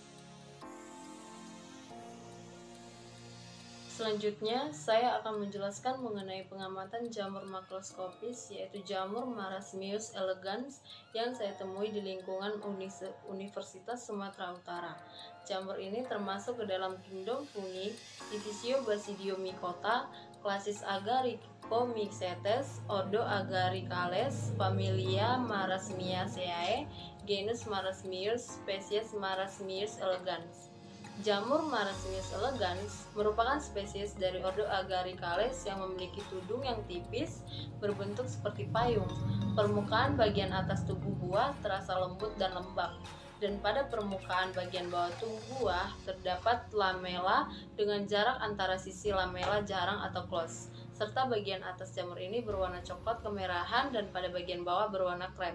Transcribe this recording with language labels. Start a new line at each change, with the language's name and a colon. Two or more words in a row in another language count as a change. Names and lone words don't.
Indonesian: Selanjutnya, saya akan menjelaskan mengenai pengamatan jamur makroskopis, yaitu jamur Marasmius elegans yang saya temui di lingkungan Universitas Sumatera Utara. Jamur ini termasuk ke dalam kingdom fungi Divisio Basidiomycota, klasis Agaricomycetes, ordo Agaricales, familia Marasmiaceae, genus Marasmius, spesies Marasmius elegans. Jamur Marasmius elegans merupakan spesies dari ordo Agaricales yang memiliki tudung yang tipis, berbentuk seperti payung. Permukaan bagian atas tubuh buah terasa lembut dan lembab, dan pada permukaan bagian bawah tubuh buah terdapat lamela dengan jarak antara sisi lamela jarang atau close, serta bagian atas jamur ini berwarna coklat kemerahan dan pada bagian bawah berwarna krem.